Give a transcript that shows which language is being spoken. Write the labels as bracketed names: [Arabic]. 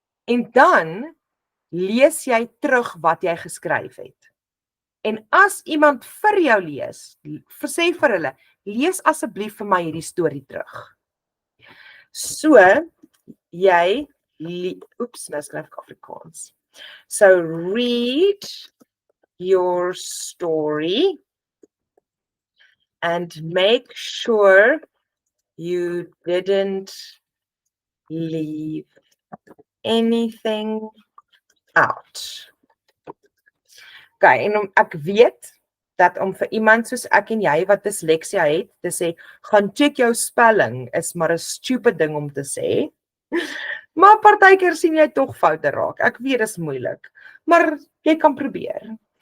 [Afrikaans] En dan lees jy terug wat jy geskryf het. En as iemand vir jou lees, sê vir hulle, lees asseblief vir my hierdie storie terug. So, jy, nou skryf ek Afrikaans. [English] So, read your story and make sure you didn't leave anything out. [Afrikaans] Okay, en ek weet dat om vir iemand soos ek en jy wat dysleksia het, te sê, gaan check jou spelling, is maar 'n stupid ding om te sê. Maar partykeer sien jy tog foute raak. Ek weet dit is moeilik, maar jy kan probeer.